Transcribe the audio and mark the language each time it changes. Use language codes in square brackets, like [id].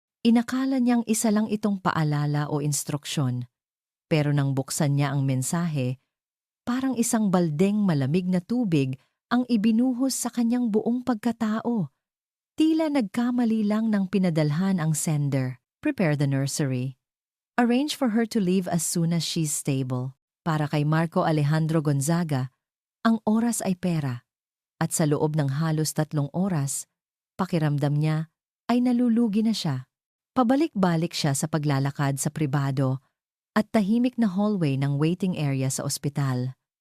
[tl] Inakala niyang isa lang itong paalala o instruksyon. Pero nang buksan niya ang mensahe, parang isang baldeng malamig na tubig ang ibinuhos sa kanyang buong pagkatao. Tila nagkamali lang ng pinadalhan ang sender. [en] Prepare the nursery. Arrange for her to leave as soon as she's stable. [tl] Para kay Marco Alejandro Gonzaga, ang oras ay pera. At sa loob ng halos 3 oras, pakiramdam niya ay nalulugi na siya. Pabalik-balik siya sa paglalakad sa pribado at tahimik na hallway ng waiting area sa ospital.